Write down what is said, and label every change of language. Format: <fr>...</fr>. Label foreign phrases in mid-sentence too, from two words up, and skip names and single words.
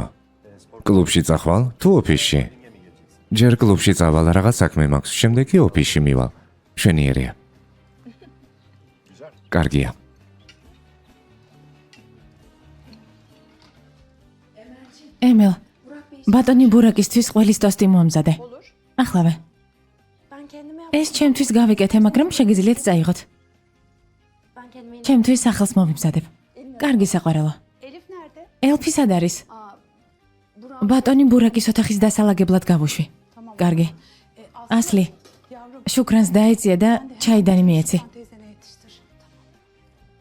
<ka>კლუბში წახვალ თუ ოფისში? ჯერ კლუბში წავალ, რაღაც საქმე მაქვს, შემდეგ კი ოფისში მივალ. შენიერია. კარგია. ემილ, ბატონი ბურაკისთვის ყველის ტოსტი მომზადე. ახლავე.</ka> <tr>Ben kendime yap.</tr> <ka>ეს ჩემთვის გავიკეთე, მაგრამ შეგიძლიათ წაიღოთ.</ka> <tr>Ben kendime yine.</tr> <ka>ჩემთვის ახალს მომიმზადებ. კარგი საყვარელო.</ka> <tr>Elif nerede?</tr> <ka>ელფი სად არის?</ka> <tr>Aa, Burak.</tr> <ka>ბატონი ბურაკის ოთახის დასალაგებლად გავუშვი. კარგი. ასლი,</ka> <tr>Yavrum.</tr> <ka>შუკრანს დაეწია და ჩაიდანი მიეცი.</ka> <tr>Teyzene yetiştir.</tr>